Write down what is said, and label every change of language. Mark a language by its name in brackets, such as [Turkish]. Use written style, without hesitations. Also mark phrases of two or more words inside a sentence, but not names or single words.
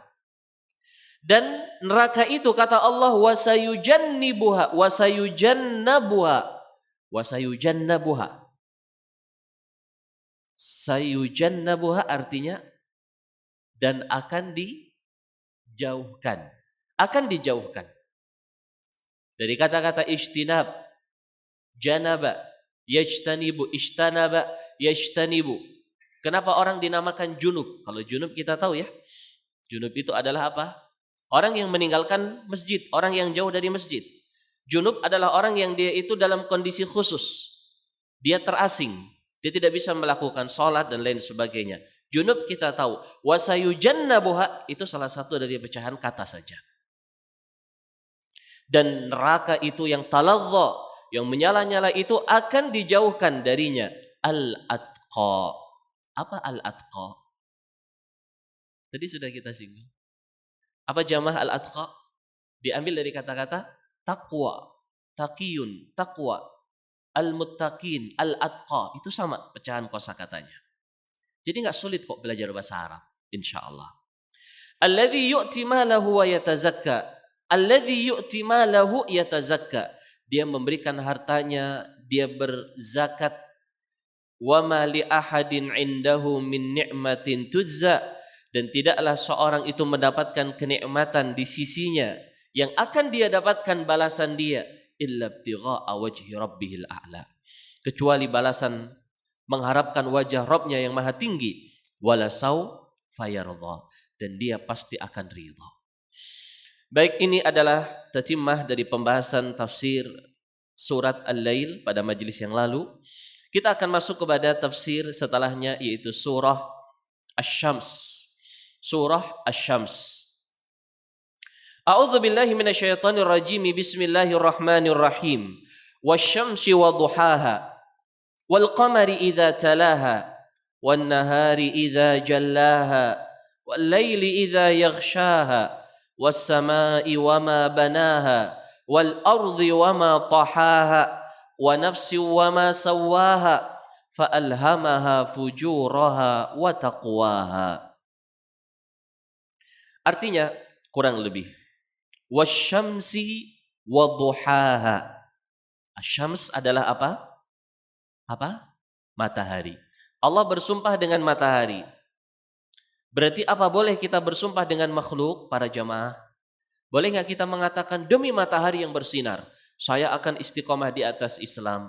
[Indonesian] Dan neraka itu kata Allah [Arabic] وسيجنبها وسيجنبها. [Indonesian] Sayujannabuha artinya dan akan dijauhkan. Akan dijauhkan. Dari kata-kata [Arabic] اجتناب جنب يجتنب اجتنب يجتنب. [Indonesian] Kenapa orang dinamakan junub? Kalau junub kita tahu ya. Junub itu adalah apa? Orang yang meninggalkan masjid, orang yang jauh dari masjid. Junub adalah orang yang dia itu dalam kondisi khusus. Dia terasing. Dia tidak bisa melakukan sholat dan lain sebagainya. Junub kita tahu. Wasayujannabuha itu salah satu dari pecahan kata saja. Dan neraka itu yang taladza, yang menyala-nyala itu akan dijauhkan darinya. Al-atqa. Apa al-atqa? Tadi sudah kita singgung. Apa jamaah [Arabic] الأتقى? [Indonesian] Diambil dari kata-kata [Arabic] تقوى تقي تقوى المتقين الأتقى. [Indonesian] Itu sama pecahan kosakatanya. Jadi enggak sulit kok belajar bahasa Arab, insyaallah. [Arabic] الذي يؤتي ماله ويتزكى. الذي يؤتي ماله يتزكى. [Indonesian] Dia memberikan hartanya, dia berzakat. [Arabic] وما لأحد عنده من نعمة تجزى. [Indonesian] Dan tidaklah seorang itu mendapatkan kenikmatan di sisinya yang akan dia dapatkan balasan dia [Arabic] إلا ابتغاء وجه ربه الأعلى, [Indonesian] kecuali balasan mengharapkan wajah Rabbnya yang maha tinggi. [Arabic] ولا سو فيرضى, [Indonesian] dan dia pasti akan ridha. Baik, ini adalah tatimah dari pembahasan tafsir surat Al-Lail pada majelis yang lalu. Kita akan masuk kepada tafsir setelahnya, yaitu surah Asy-Syams. Surah Asy-Syams. [Arabic] أعوذ بالله من الشيطان الرجيم. بسم الله الرحمن الرحيم. والشمس وضحاها والقمر إذا تلاها والنهار إذا جلاها والليل إذا يغشاها والسماء وما بناها والأرض وما طحاها ونفس وما سواها فألهمها فجورها وتقواها. [Indonesian] Artinya kurang lebih [Arabic] والشمس وضحاها. [Indonesian] Asyams adalah apa? Apa? Matahari. Allah bersumpah dengan matahari. Berarti apa boleh kita bersumpah dengan makhluk para jamaah? Boleh nggak kita mengatakan demi matahari yang bersinar, saya akan istiqomah di atas Islam?